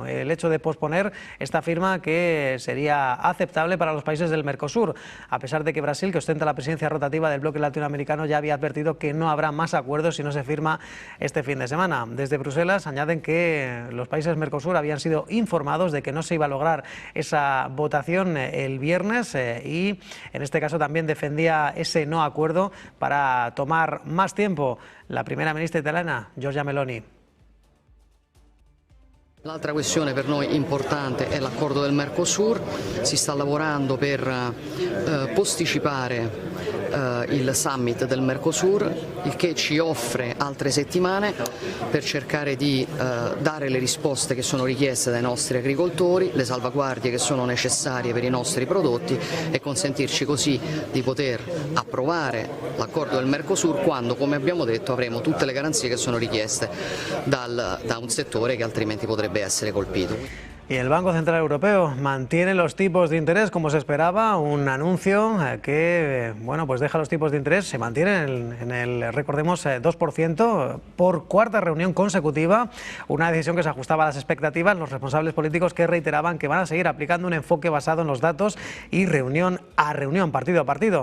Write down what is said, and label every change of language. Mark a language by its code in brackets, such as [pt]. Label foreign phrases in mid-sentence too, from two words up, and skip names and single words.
[es] El hecho de posponer esta firma, que sería aceptable para los países del Mercosur, a pesar de que Brasil, que ostenta la presidencia rotativa del bloque latinoamericano, ya había advertido que no habrá más acuerdos si no se firma este fin de semana. Desde Bruselas añaden que los países Mercosur habían sido informados de que no se iba a lograr esa votación el viernes y en este caso también defendía ese no acuerdo para tomar más tiempo la primera ministra italiana, Giorgia Meloni. [it] L'altra questione per noi importante è l'accordo del Mercosur. Si sta lavorando per posticipare il summit del Mercosur, il che ci offre altre settimane per cercare di dare le risposte che sono richieste dai nostri agricoltori, le salvaguardie che sono necessarie per i nostri prodotti e consentirci così di poter approvare l'accordo del Mercosur quando, come abbiamo detto, avremo tutte le garanzie che sono richieste da un settore che altrimenti potrebbe essere colpito. [es] Y el Banco Central Europeo mantiene los tipos de interés como se esperaba, un anuncio que bueno, pues deja los tipos de interés, se mantienen en el recordemos, 2% por cuarta reunión consecutiva, una decisión que se ajustaba a las expectativas. Los responsables políticos, que reiteraban que van a seguir aplicando un enfoque basado en los datos y reunión a reunión, partido a partido.